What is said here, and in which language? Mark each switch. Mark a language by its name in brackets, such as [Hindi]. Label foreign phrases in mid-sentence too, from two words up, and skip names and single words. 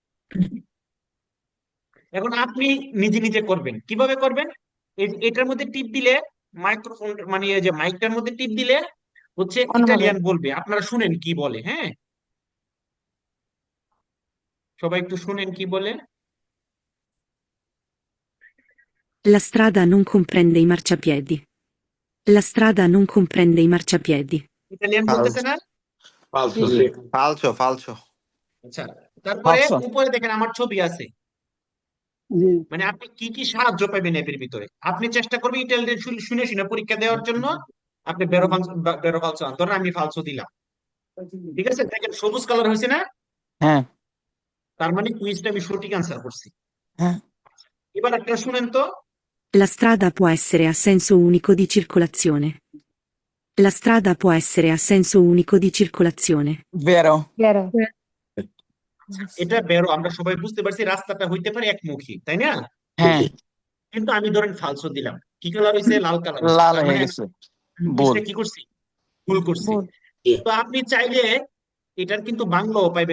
[Bangla] এখন আপনি নিজে নিজে করবেন, কিভাবে করবেন? এটার মধ্যে টিপ দিলে, মাইক্রোফোন মানে এই যে মাইকটার মধ্যে টিপ দিলে হচ্ছে অন হবে। ইটালিয়ান বলবে, আপনারা শুনেন কি বলে। হ্যাঁ, সবাই একটু শুনেন কি বলে। [Italian] La strada non comprende i marciapiedi. La strada non comprende i marciapiedi. [Bangla] ইটালিয়ান বলতেছে না? falso জি sì [Italian] falso, falso. [Bangla] আচ্ছা, তারপরে Falso. উপরে দেখেন আমার ছবি আছে, মানে আপনি কি কি সাহায্য পাবেন এর ভিতরে। আপনি চেষ্টা করবেন ইটালিয়ান শুনে শুনে পরীক্ষা দেওয়ার জন্য। আপনি [Italian] vero falso [Bangla] আন, ধরেন আমি ফালসো দিলাম, ঠিক আছে? দেখেন সবুজ কালার হয়েছে না? হ্যাঁ তার মানে কুইজটা আমি সঠিক আনসার করছি। হ্যাঁ এবার একটা শুনেন তো, [Italian] La strada può essere a senso unico di circolazione. La strada può essere a senso unico di circolazione. [Bangla] vero. বেরো এটা বেরো, আমরা সবাই বুঝতে পারছি রাস্তাটা হইতে পারে একমুখী, তাই না? হ্যাঁ কিন্তু আমি ধরেন ফালসো দিলাম, কি কালার হয়েছে? লাল কালার। লাল তার হয়ে মানে গেছে আমি ভুল কুইজটা কি করছি? ভুল করছি। ভুল তো আপনি চাইলে এটার কিন্তু বাংলাও পাইবেন।